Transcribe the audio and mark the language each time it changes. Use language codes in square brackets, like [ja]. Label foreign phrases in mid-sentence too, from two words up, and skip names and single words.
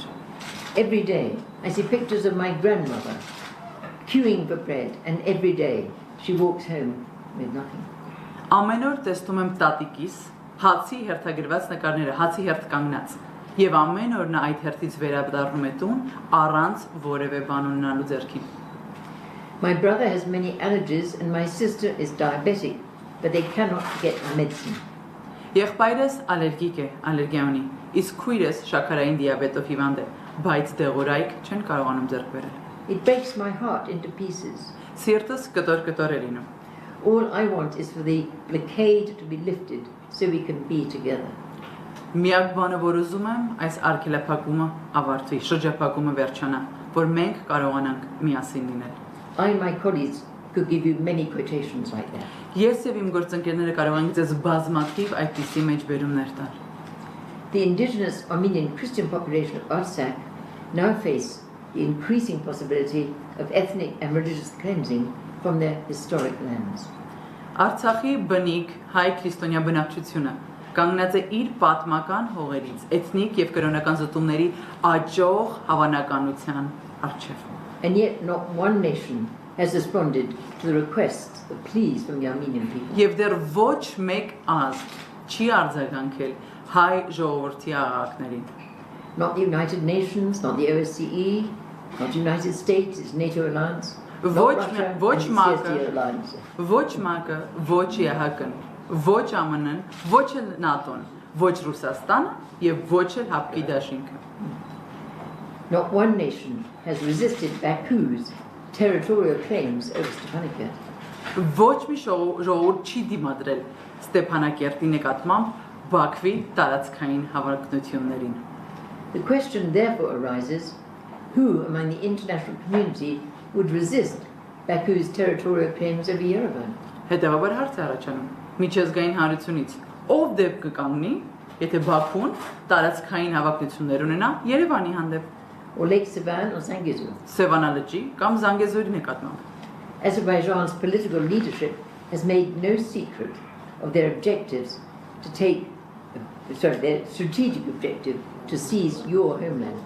[en] Every day I see pictures of my grandmother queuing for bread, and every day she walks home with nothing. [hy] Ամեն օր տեսնում եմ տատիկիս հացի հերթագրված նկարները, հացի հերթ կանգնած, եւ ամեն օր նա այդ հերթից վերադառնում է տուն առանց որևէ բան ունենալու ձեռքին. [en] My brother has many allergies and my sister is diabetic, but they cannot get medicine. [hy] Եղբայրս ալերգիկ է, ալերգիա ունի, իսկ քույրս շաքարային դիաբետով հիվանդ է, բայց դեղորայք չեն կարողանում ձեռք բերել. [en] It breaks my heart into pieces. [hy] Սիրտս կտոր է լինում. [en] All I want is for the blockade to be lifted so we can be together. [hy] Միակ բանը, որ ուզում եմ, այս արգելափակումը ավարտվի, շրջափակումը վերջանա, որ մենք կարողանանք միասին լինել. [en] I and my colleagues could give you many quotations like that. [hy] Ես եւ իմ գործընկերները կարող ենք ձեզ բազմաթիվ այդպիսի մեջբերումներ տալ. [en] The indigenous Armenian Christian population of Artsakh now face the increasing possibility of ethnic and religious cleansing from their historic lands. [hy] Արցախի բնիկ հայ քրիստոնյա բնակչությունը կանգնած է իր պատմական հողերից, էթնիկ եւ կրոնական զտումների աճող հավանականության առջև. [en] And yet not one nation has responded to the requests, the pleas from the Armenian people. [hy] Եվ դեռ ոչ մեկ ազգ չի արձագանքել հայ ժողովրդի աղաղակներին. [en] Not the United Nations, not the OSCE, not the United States, its NATO alliance, not Russia, and the CSTO alliance. [hy] Ոչ ՄԱԿ-ը, ոչ ԵՀԿ-ն, ոչ ԱՄՆ-ն, ոչ էլ ՆԱՏՕ-ն, ոչ Ռուսաստանը եւ ոչ էլ Հապկի դաշինքը. [en] Not one nation has resisted Baku's territorial claims over Stepanakert. [hy] Ոչ մի ժողովուրդ չի դիմադրել Ստեփանակերտի նկատմամբ Բաքվի տարածքային հավակնություններին. [en] The question therefore arises, who among the international community would resist Baku's territorial claims over Yerevan? [hy] Հետևաբար հարց է առաջանում. Միջազգային հանրությունից ով դեպ կկանգնի, եթե Բաքուն տարածքային հավակնություններ ունենա Երևանի հանդեպ, [en] or Lake Sevan or Zangezur? [hy] Սևանա լճի կամ Զանգեզուրի նկատմամբ. [en] Azerbaijan's political leadership has made no secret of their objectives to their strategic objective to seize your homeland.